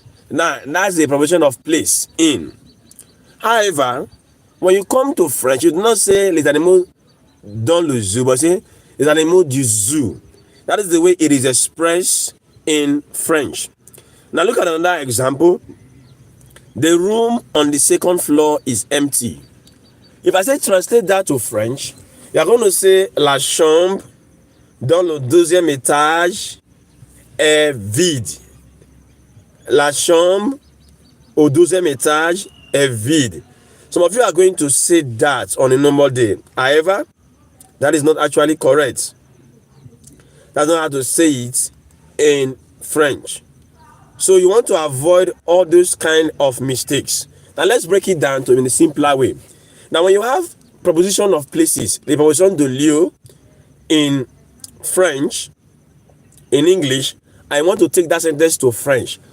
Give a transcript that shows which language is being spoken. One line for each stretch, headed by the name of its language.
English: Now, that's the proposition of place, in. However, when you come to French, you do not say
French: les animaux dans le zoo,
English: but say
French: les animaux du zoo.
English: That is the way it is expressed in French. Now look at another example. The room on the second floor is empty. If I say translate that to French, you are going to say
French: la chambre dans le deuxième étage est vide. La chambre au deuxième étage est vide.
English: Some of you are going to say that on a normal day. However, that is not actually correct. That's not how to say it in French. So you want to avoid all those kind of mistakes. Now let's break it down to in a simpler way. Now when you have preposition of places, the preposition de lieu in French, in English, I want to take that sentence to French.